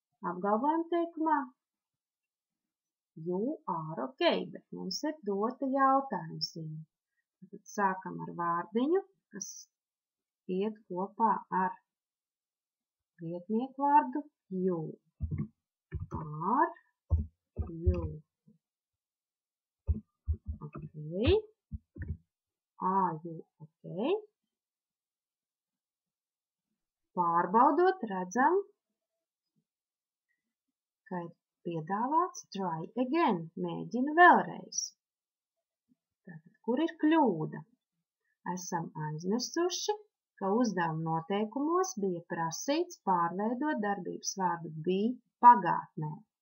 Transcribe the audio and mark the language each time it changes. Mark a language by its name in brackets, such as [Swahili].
[Latvian] Apgalvojam teikumā. [English] You are okay, [Latvian] bet mums ir dota jautājuma zīme. Tad sākam ar vārdiņu, kas iet kopā ar vietnieku vārdu you. [English] Are you okay? Are you okay? [Latvian] pārbaudot, redzam, ka ir piedāvāts [English] try again, [Latvian] mēģina vēlreiz. Tātad, kur ir kļūda? Esam aizmirsuši, ka uzdevuma noteikumos bija prasīts pārveidot darbības vārdu be pagātnē.